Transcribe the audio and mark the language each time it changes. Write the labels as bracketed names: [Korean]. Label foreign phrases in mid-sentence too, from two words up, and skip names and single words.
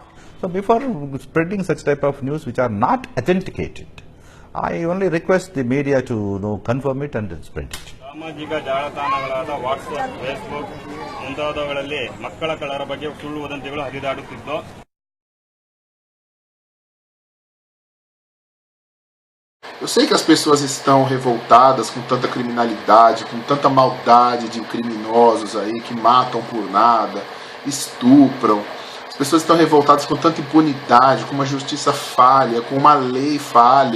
[English] So before spreading such type of news which are not authenticated, I only request the media to confirm it and spread it. [Kannada] ಸಾಮಾಜಿಕ ಜಾಲತಾಣಗಳಾದ ವಾಟ್ಸ್ಆಪ್, ಫೇಸ್ಬುಕ್ ಮುಂತಾದವುಗಳಲ್ಲಿ ಮಕ್ಕಳ ಕಳ್ಳರ ಬಗ್ಗೆ ಸುಳ್ಳು ವದಂತಿಗಳು ಹರಿದಾಡುತ್ತಿದ್ದು [Portuguese] Eu sei que as pessoas estão revoltadas com tanta criminalidade, com tanta maldade de criminosos aí que matam por nada, estupram. As pessoas estão revoltadas com tanta impunidade, com uma justiça falha, com uma lei falha.